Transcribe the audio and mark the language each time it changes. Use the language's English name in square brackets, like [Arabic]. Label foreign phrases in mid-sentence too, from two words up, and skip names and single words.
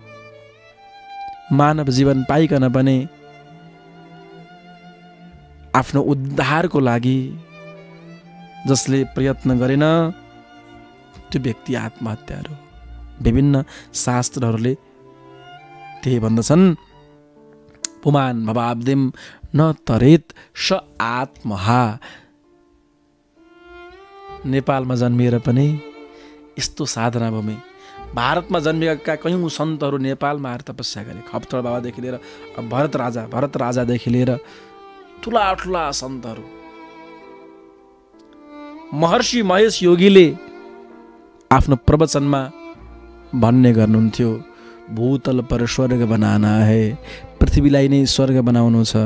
[Nepali] मानव जीवन पाइकन पनि आफ्नो उद्धारको लागि जसले प्रयत्न गरेन त्यो व्यक्ति आत्महत्या हो। विभिन्न शास्त्रहरूले त्यही भन्दछन्, [Sanskrit] पुमान भवाब्दिम न तरेत स आत्महा। [Nepali] नेपालमा जन्मिएर पनि यस्तो साधना भूमि, भारतमा जन्मिएका कयौँ सन्तहरू नेपालमा आएर तपस्या गरे। खप्तड बाबादेखि लिएर भरत राजादेखि लिएर ठुला ठुला सन्तहरू। महर्षि महेश योगीले आफ्नो प्रवचनमा भन्ने गर्नुहुन्थ्यो, [Hindi] भूतल पर स्वर्ग बनाना है, [Nepali] पृथ्वीलाई नै स्वर्ग बनाउनु छ।